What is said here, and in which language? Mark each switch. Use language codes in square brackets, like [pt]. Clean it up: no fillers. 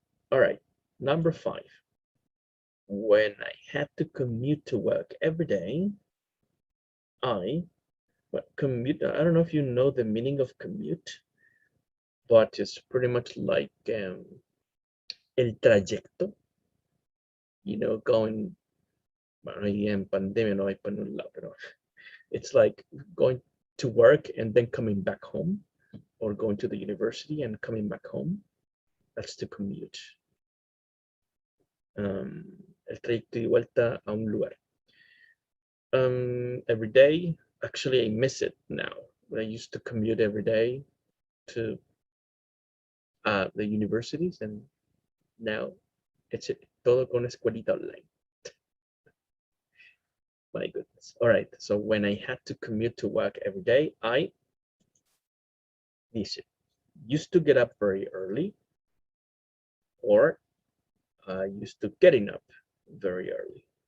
[en] All right, number 5. When I had to commute to work every day, commute, I don't know if you know the meaning of commute, but it's pretty much like [es] el trayecto, [en] you know, going, [es] bueno, en pandemia no hay para un lado, pero [en] it's like going to work and then coming back home, or going to the university and coming back home. That's the commute. [es] El trayecto de vuelta a un lugar. [en] Every day. Actually, I miss it now. I used to commute every day to the universities, and now it's [es] todo con escuelita online. [en] My goodness. All right. So when I had to commute to work every day, I used to get up very early, or I used to getting up very early.